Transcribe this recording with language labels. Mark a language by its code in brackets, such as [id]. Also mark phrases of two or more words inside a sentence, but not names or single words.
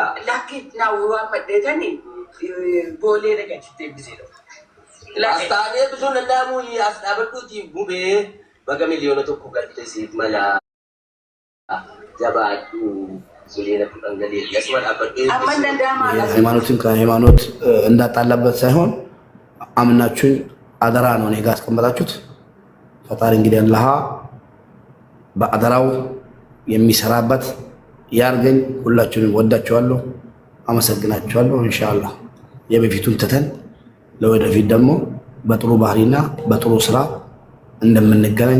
[om] lakki naawwii waammadhee tanii boolee naqeetti eebbiseedha. As taanee bisuun danda'amu as dhaabbadhuuti bubee baga miliyoona tokko galte siif mala jabaadhu miliyoona 10 galee asuma dhaabbadhee amma danda'amaa [am] ሃይማኖትን ከሃይማኖት እንዳጣላበት ሳይሆን አምናችሁን አደራ ነው እኔ ጋር አስቀምጣችሁት። ፈጣሪ እንግዲህ አላህ በአደራው የሚሰራበት ያርገኝ። ሁላችሁንም ወዳችኋለሁ፣ አመሰግናችኋለሁ። ኢንሻአላህ የበፊቱን ተተን ለወደፊት ደግሞ በጥሩ ባህሪና በጥሩ ስራ እንደምንገናኝ